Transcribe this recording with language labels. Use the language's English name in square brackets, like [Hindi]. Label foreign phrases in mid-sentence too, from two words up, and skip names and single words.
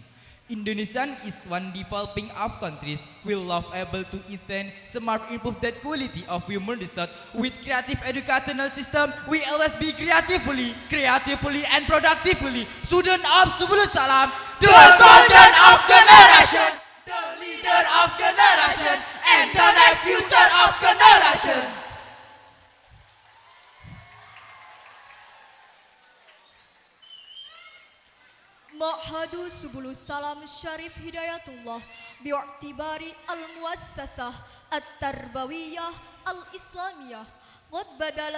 [English] Indonesia is one developing of countries will love able to invent smart improve that quality of human research with creative educational system. We always be creatively and productively student of Subulus Salam, The golden of generation, the leader of generation, and the next future of generation. [Arabic] معهد سبل السلام شريف هداية الله باعتبار المؤسسة التربوية الإسلامية قد بدل